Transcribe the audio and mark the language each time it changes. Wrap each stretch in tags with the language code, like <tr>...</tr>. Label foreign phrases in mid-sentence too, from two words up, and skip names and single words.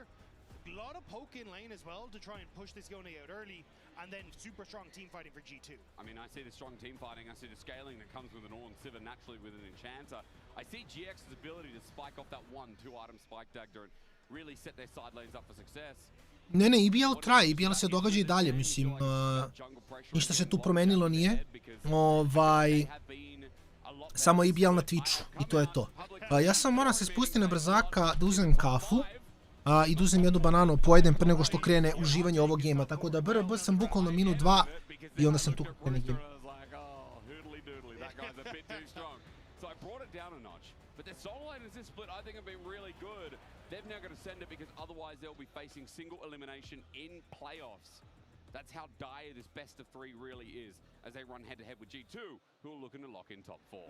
<en>A lot of poke in lane as well to try and push this Yone out early, and then super strong team fighting for G2. I mean, I see the strong team fighting. I see the scaling that comes with an Orn Sivir naturally with an Enchanter. I see GX's ability to spike off that 1-2 item spike Dagda and really set their side lanes up for success.</en> <sr>Ne, EBL traje, EBL se događa i dalje, mislim, ništa se tu promenilo nije, samo EBL na Twitchu i to je to. Ja sam moram se spustiti na brzaka da uzmem kafu i da uzmem jednu bananu, pojedem pre nego što krene uživanje ovog gejma, tako da brb sam bukvalno minut 2 i onda sam tu krene game.</sr> <en>But their solo laners this split, I think, have been really good. They've now got to send it because otherwise they'll be facing single elimination in playoffs. That's how dire this best of 3 really is as they run head-to-head with G2, who are looking to lock in top 4.</en>